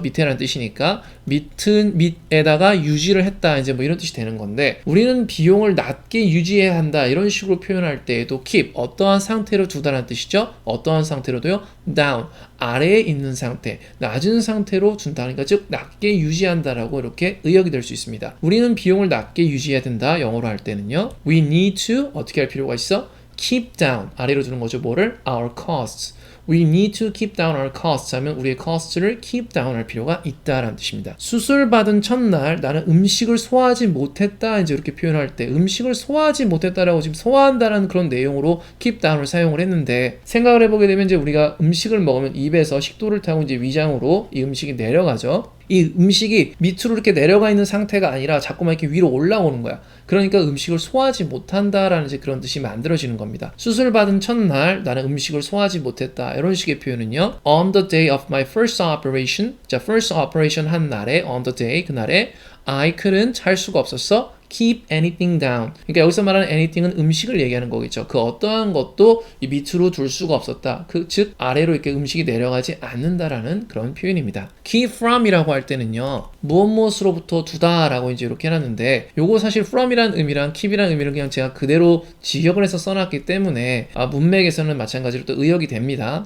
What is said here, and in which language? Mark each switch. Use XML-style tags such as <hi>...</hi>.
<ko>밑에라는 뜻이니까 밑에다가 유지를 했다 이제 뭐 이런 뜻이 되는 건데 우리는 비용을 낮게 유지해야 한다 이런 식으로 표현할 때에도 keep 어떠한 상태로 두다라는 뜻이죠? 어떠한 상태로도요? down 아래에 있는 상태 낮은 상태로 둔다니까 즉 낮게 유지한다라고 이렇게 의역이 될 수 있습니다. 우리는 비용을 낮게 유지해야 된다 영어로 할 때는요</ko> <en>we need to</en> <ko>어떻게 할 필요가 있어? keep down 아래로 두는 거죠. 뭐를?</ko> <en>our costs. We need to keep down our costs</en> <ko>하면 우리의 cost를 keep down 할 필요가 있다라는 뜻입니다. 수술 받은 첫날 나는 음식을 소화하지 못했다 이제 이렇게 표현할 때 음식을 소화하지 못했다라고 지금 소화한다라는 그런 내용으로 keep down을 사용을 했는데 생각을 해보게 되면 이제 우리가 음식을 먹으면 입에서 식도를 타고 이제 위장으로 이 음식이 내려가죠. 이 음식이 밑으로 이렇게 내려가 있는 상태가 아니라 자꾸만 이렇게 위로 올라오는 거야. 그러니까 음식을 소화하지 못한다라는 이제 그런 뜻이 만들어지는 겁니다. 수술 받은 첫날 나는 음식을 소화하지 못했다. 이런 식의 표현은요.</ko> <en>On the day of my first operation.</en> <ko>자, first operation 한 날에</ko> <en>on the day</en> <ko>그날에</ko> <en>I couldn't</en> <ko>할 수가 없었어.</ko> <en>keep anything down.</en> <ko>그러니까 여기서 말하는 anything은 음식을 얘기하는 거겠죠. 그 어떠한 것도 이 밑으로 둘 수가 없었다. 즉 아래로 이렇게 음식이 내려가지 않는다라는 그런 표현입니다. keep from이라고 할 때는요. 무엇으로부터 두다라고 이제 이렇게 해놨는데 요거 사실 from이란 의미랑 keep이란 의미를 그냥 제가 그대로 직역을 해서 써놨기 때문에 문맥에서는 마찬가지로 또 의역이 됩니다.</ko>